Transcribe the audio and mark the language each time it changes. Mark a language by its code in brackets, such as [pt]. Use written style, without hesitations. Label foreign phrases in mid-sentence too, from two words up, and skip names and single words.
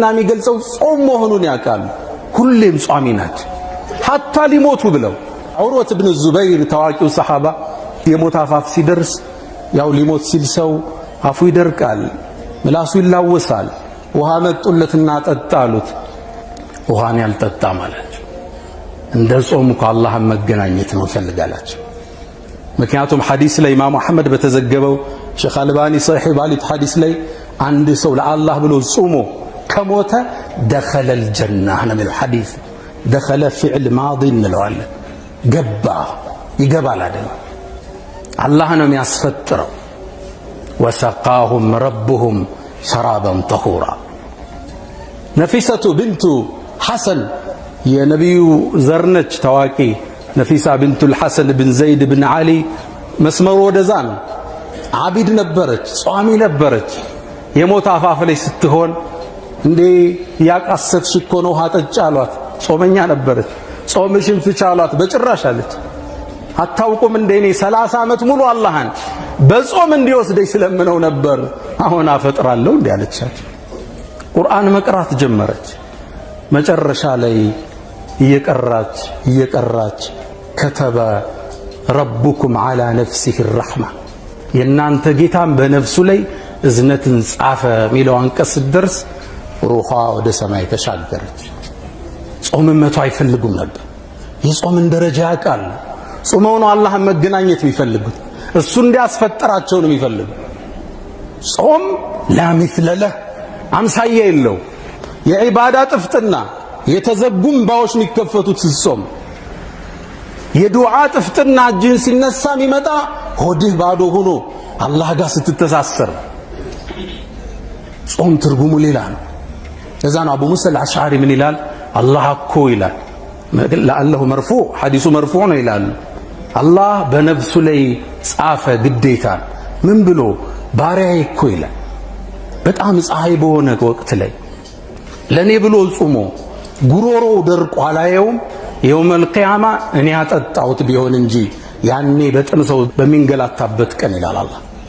[am] የሚገልጸው ጾም መሆኑን ያውቃሉ ሁሌም ጿሚ ናቸው ሐታ ሊሞቱ ብለው ዑርወት ኢብኑ ዙበይር ታዋቂው ሰሃባ የሞት አፋፍ ሲደርስ ያው ሊሞት ሲል ሰው አፉ ይደርቃል ምላሱ ይላወሳል ውሃ መጡለትና ጠጣሉት ውሃን ያልጠጣ ማለት እንደ ጾም ከአላህን መገናኘት ነው ፈልጋላችሁ ምክንያቱም ሐዲስ ላይ ኢማም አህመድ በተዘገበው ሼኽ አልባኒ ሶሒህ ባሊት ሐዲስ ላይ አንድ ሰው ለአላህ ብሎ ጾሞ ከሞተ [ar] دخل الجنة ነው الحديث دخل فعل ماضي [am] እንለዋለን ገባ ይገባል አይደል አላህ ነው የሚያስፈጥረው [ar] وسقاهم ربهم شرابا طهورا نفيسة بنت حسن [am] የነብዩ ዘርነች ታዋቂ ነፊሳ [ar] بنت الحسن بن زيد بن علي መስመሩ [am] ወደዛ ነው አቢድ ነበረች ጿሚ ነበረች የሞት አፋፍ ላይ ስትሆን እንዴ ያቃሰትሽ እኮ ነው ሀጠጭ አሏት ጾመኛ ነበረች ጾምሽን ፍቻ አሏት በጭራሽ አለች አታውቁም እንደ እኔ 30 ዓመት ሙሉ አላህን በጾም እንዲወስደኝ ስለምነው ነበር አሁን አፈጥራለሁ እንዴ አለቻት ቁርአን መቅራት ጀመረች መጨረሻ ላይ እየቀራች [ar] كتب ربكم على نفسه الرحمة [am] የናንተ ጌታም በነፍሱ ላይ እዝነትን ጻፈ ሚለው አንቀስ ድርስ ሩሃ ወደ ሰማይ ተሻገረች ጾም መቶ አይፈልጉም ነበር የጾምን ደረጃ ያውቃል ጾመው ነው አላህን መገናኘት የሚፈልጉት እሱ እንዲያስፈጠራቸው ነው የሚፈልጉ ጾም [ar] لا مثل له [am] አምሳያ የለው የዒባዳ ጥፍጥና የተዘጉም ባዎች የሚከፈቱት ሲጾም የዱዓ ጥፍጥና እጅን ሲነሳ የሚመጣ ሆድህ ባዶ ሆኖ አላህ ጋር ስትተሳሰር ጾም ትርጉሙ ሌላ ነው ለዛ ነው አቡ ሙሳ አልአሽዓሪ ምን ይላል አላህ እኮ ይላል ለአላሁ መርፉዕ ሐዲሱ መርፉዕ ነው ይላል አላህ በነፍሱ ላይ ጻፈ ግዴታ ምን ብሎ ባሪያዬ እኮ ይላል በጣም ፀሐይ በሆነ ወቅት ላይ ለኔ ብሎ ጾሞ ጉሮሮ ደርቆ አላየውም [ar] يوم القيامة [am] እኔ አጠጣሁት ቢሆን እንጂ ያኔ በጥም ሰው በሚንገላታበት ቀን ይላል አላህ